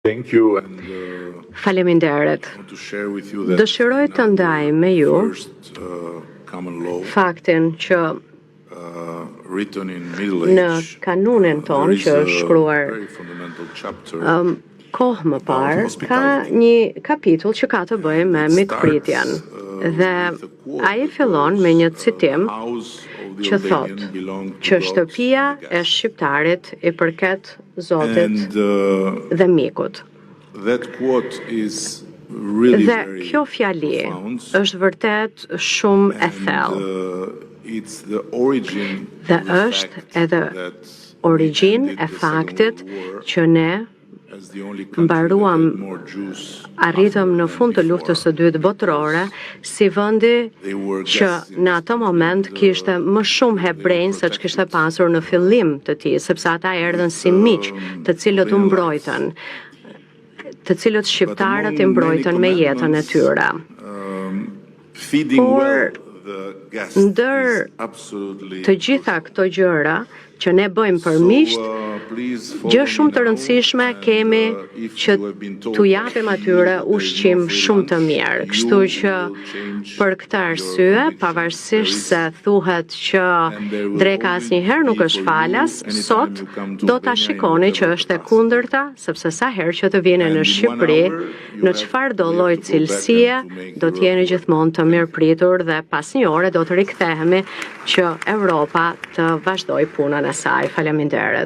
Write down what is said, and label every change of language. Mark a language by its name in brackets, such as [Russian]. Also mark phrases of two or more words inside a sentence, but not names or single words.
[English] Thank you and [Albanian] Faleminderit. [English] to share with you that [Albanian] Dëshiroj të ndaj me ju [English] first common law [Albanian] faktin që [English] written in Middle [Albanian] në [English] Age [Albanian] kanunin ton [English] there is [Albanian] që [English] a [Albanian] është shkruar [English] very fundamental chapter [Albanian] kohë më parë, ka një kapitull që ka të bëjë me mikpritjen. Dhe ai fillon me një citim që thot që shtëpia e shqiptarit i përket Zotit dhe mikut. [English] That quote is really [Albanian] Dhe [English] very [Albanian] kjo fjali [English] profound. [Albanian] është vërtet shumë e thellë. [English] It's the origin [Albanian] Dhe [English] of the [Albanian] është [English] fact [Albanian] edhe [English] that [Albanian] origjinë [English] we [Albanian] e [English] ended the [Albanian] faktit [English] Second World War [Albanian] që ne [English] as the only country [Albanian] mbaruam, [English] that had more Jews [Albanian] arritëm në [English] after [Albanian] fund të [English] than [Albanian] luftës së [English] before, [Albanian] dytë botërore si vendi [English] they were [Albanian] që [English] guests in [Albanian] në ato moment kishte më shumë hebrejnë se që kishte pasur në fillim të tij, sepse ata erdhën si miq, të cilët u mbrojtën, të cilët shqiptarët i mbrojtën me jetën e tyre. [English] feeding [Albanian] Por, [English] well the guests [Albanian] ndër [English] is absolutely [Albanian] të gjitha këto gjëra që ne bëjmë për miqt, gjë shumë të rëndësishme kemi që t'u japim atyre ushqim shumë të mirë. Kështu që për këtë arsye, pavarësisht se thuhet që dreka asnjëherë nuk është falas, sot do ta shikoni që është e kundërta, sepse sa herë që të vini në Shqipëri, në çfarë do lloj cilësie, do të jeni gjithmonë të mirëpritur dhe pas një ore do të rikthehemi që Europa të vazhdoj punën e saj.